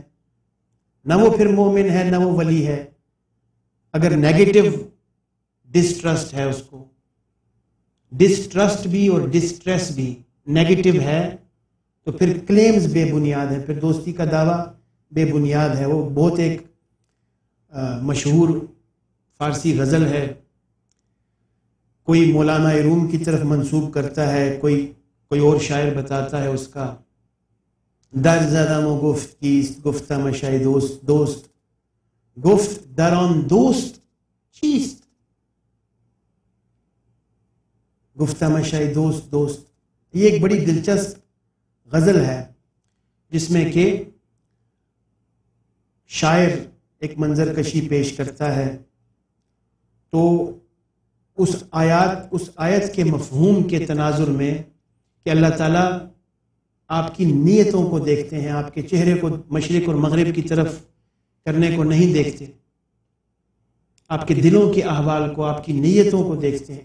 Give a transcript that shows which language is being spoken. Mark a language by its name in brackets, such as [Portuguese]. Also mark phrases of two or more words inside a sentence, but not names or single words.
[Urdu] نہ وہ پھر مومن ہے، نہ وہ ولی ہے. اگر [English] negative distrust [Urdu] ہے، اس کو ڈسٹرسٹ بھی اور ڈسٹریس بھی نیگیٹو ہے، تو پھر کلیمز بے بنیاد ہیں، پھر دوستی کا دعویٰ بے بنیاد ہے. وہ بہت ایک مشہور فارسی غزل ہے، کوئی مولانا روم کی طرف منسوب کرتا ہے، کوئی اور شاعر بتاتا ہے اس کا، [Persian] در زدم و گفت کیست گفتم شای دوست گفت در آن دوست چیست؟ گفتمش ای دوست دوست. [Urdu] یہ ایک بڑی دلچسپ غزل ہے جس میں کہ شاعر ایک منظر کشی پیش کرتا ہے، تو اس آیت کے مفہوم کے تناظر میں کہ اللہ تعالیٰ آپ کی نیتوں کو دیکھتے ہیں، آپ کے چہرے کو مشرق اور مغرب کی طرف کرنے کو نہیں دیکھتے، آپ کے دلوں کے احوال کو، آپ کی نیتوں کو دیکھتے ہیں.